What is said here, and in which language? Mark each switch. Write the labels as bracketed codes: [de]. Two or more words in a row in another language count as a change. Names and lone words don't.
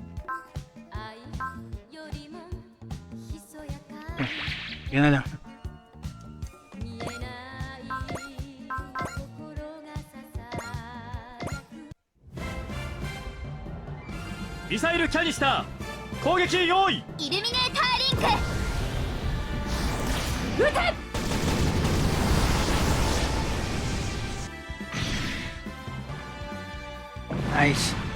[en] Okay. [tl] Yan na lang. [en] Missile canister [ja] 攻撃用意。イルミネーターリンク撃て。 [en] Nice.